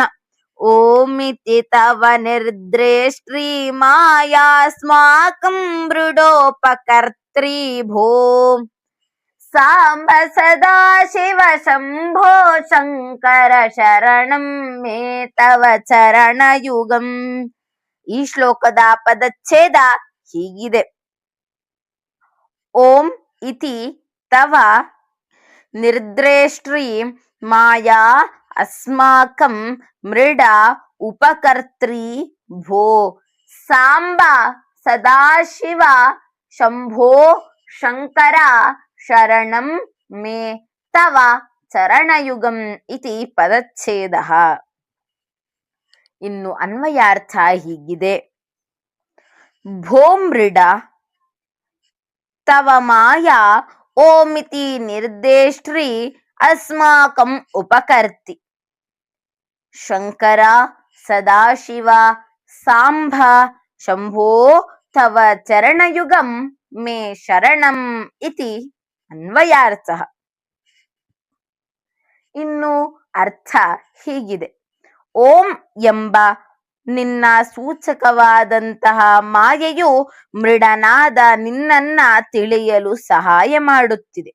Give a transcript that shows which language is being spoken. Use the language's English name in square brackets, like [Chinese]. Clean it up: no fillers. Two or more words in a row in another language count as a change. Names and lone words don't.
[Sanskrit] ಓಮಿತಿ ತವ ನಿರ್ದೇಷ್ಟ್ರೀ ಮಾಯಾಸ್ಮಾಕಂ ಮೃಡೋಪಕರ್ತ್ರೀ ಭೋ ಸಾಂಬ ಸದಾ ಶಿವ ಶಂಭೋ ಶಂಕರ ಶರಣಂ ಮೇ ತವ ಚರಣಯುಗಂ. [Kannada] ಈ ಶ್ಲೋಕದ ಪದಚ್ಛೇದ ಹೀಗಿದೆ. [Sanskrit] ಓಂ ಇತಿ ತವ ನಿರ್ದೇಷ್ಟ್ರೀ ಮಾಯಾ ಅಸ್ಮಾಕಂ ಮೃಡ ಉಪಕರ್ತ್ರೀ ಭೋ ಸಾಂಬ ಸದಾಶಿವ ಶಂಭೋ ಶಂಕರ ಶರಣಂ ಮೇ ತವ ಚರಣಯುಗಂ ಇತಿ ಪದಚ್ಛೇದಃ. [Kannada] ಇನ್ನು ಅನ್ವಯಾರ್ಥ ಹೀಗಿದೆ. [Sanskrit] ಭೋ ಮೃಡ ತವ ಮಾಯಾ ಓಮಿತಿ ನಿರ್ದೇಷ್ಟ್ರೀ ಅಸ್ಮಾಕಂ ಉಪಕರ್ತಿ ಶಂಕರ ಸದಾಶಿವ ಸಾಂಬ ಶಂಭೋ ತವ ಚರಣಯುಗಂ ಮೇ ಶರಣಂ ಇತಿ ಅನ್ವಯಾರ್ಥ. [Kannada] ಇನ್ನು ಅರ್ಥ ಹೀಗಿದೆ. ಓಂ ಎಂಬ ನಿನ್ನ ಸೂಚಕವಾದಂತಹ ಮಾಯೆಯು ಮೃಡನಾದ ನಿನ್ನನ್ನ ತಿಳಿಯಲು ಸಹಾಯ ಮಾಡುತ್ತಿದೆ.